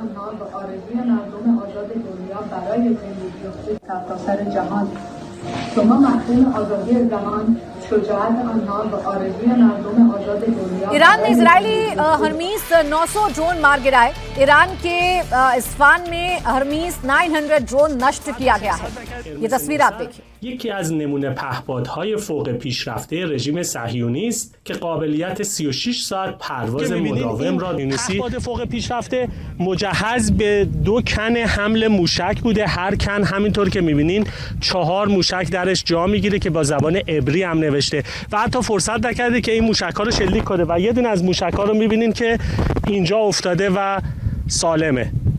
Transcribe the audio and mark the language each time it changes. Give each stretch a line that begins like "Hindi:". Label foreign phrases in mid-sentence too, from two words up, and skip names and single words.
Hindi: ईरान ने इजरायली हरमीस 900 ड्रोन मार गिराए। ईरान के इस्फान में हरमीस 900 ड्रोन नष्ट किया गया है। ये तस्वीर आप देखिए।
Persian: یکی از نمونه پهپادهای فوق پیشرفته رژیم صهیونی است که قابلیت 36 ساعت پرواز مداوم را پهپاد فوق پیشرفته مجهز به 2 کن حمل موشک بوده. هر کن همینطور که می‌بینین 4 موشک درش جا میگیره که با زبان عبری هم نوشته و حتی فرصت نکرده که این موشک‌ها رو شلیک کنه و یه دونه از موشک‌ها رو می‌بینین که اینجا افتاده و سالمه.